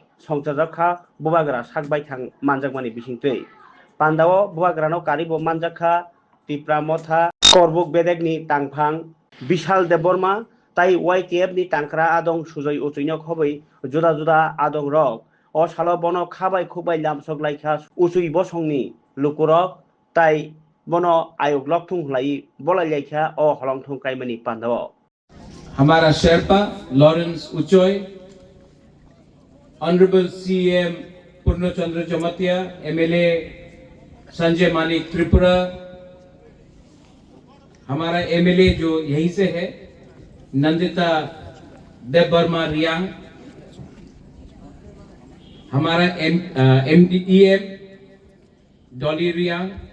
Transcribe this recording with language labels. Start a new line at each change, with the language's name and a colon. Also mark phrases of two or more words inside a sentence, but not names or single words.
Kok Borok: songchajak bobagra sakbai thang manjakmani bisingtwi pandao bobagra no karibo manjakha tipra motha korbuk bedegni tangphang Bishal Deborma tai YTF ni tangkra adong sujoi uchuino khobai juda juda adong rok o salo bono khabai khubai lamsok laikha uchui bosongni lukurok tai bono ayok lokthung hlai bolai laikha o holongthung kaimani pandao
Hindi: हमारा शेरपा लॉरेंस उचोय,
English: honorable CM
Hindi: पूर्णचंद्र जमतिया, एमएलए संजय मानिक त्रिपुरा, हमारा एमएलए जो यहीं से है नंदिता देबबर्मा रियांग, हमारा एमडीईएम डॉली रियांग,